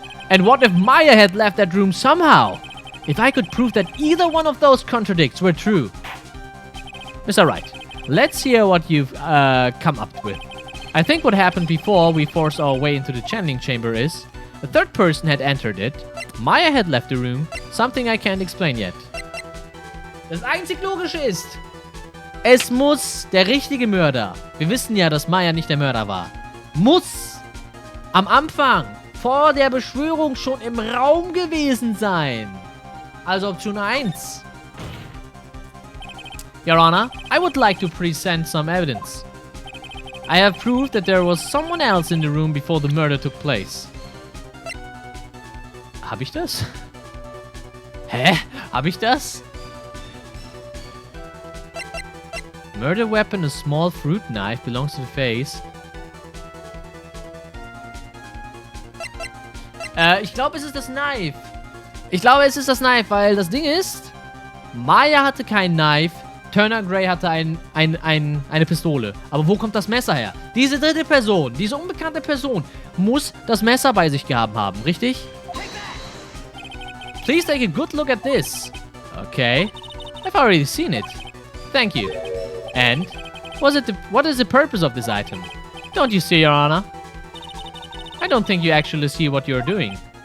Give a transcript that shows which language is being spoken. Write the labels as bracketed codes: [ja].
[en] And what if Maya had left that room somehow? If I could prove that either one of those contradicts were true. Mr. Wright, let's hear what you've come up with. I think what happened before we forced our way into the channeling chamber is the third person had entered it, Maya had left the room, something I can't explain yet. [de] Das einzig Logische ist, es muss der richtige Mörder, wir wissen ja, dass Maya nicht der Mörder war, muss am Anfang vor der Beschwörung schon im Raum gewesen sein. Also Option 1. [en] Your Honor, I would like to present some evidence. I have proved that there was someone else in the room before the murder took place. [de] Hab ich das? Hä? Hab ich das? [en] Murder weapon, a small fruit knife, belongs to the face. [de] Ich glaube, es ist das Knife. Ich glaube, es ist das Knife, weil das Ding ist, Maya hatte kein Knife, Turner Gray hatte eine Pistole. Aber wo kommt das Messer her? Diese dritte Person, diese unbekannte Person, muss das Messer bei sich gehabt haben, richtig? [en] Please take a good look at this. Okay. I've already seen it. Thank you. And what is the purpose of this item? Don't you see, Your Honor? I don't think you actually see what you're doing.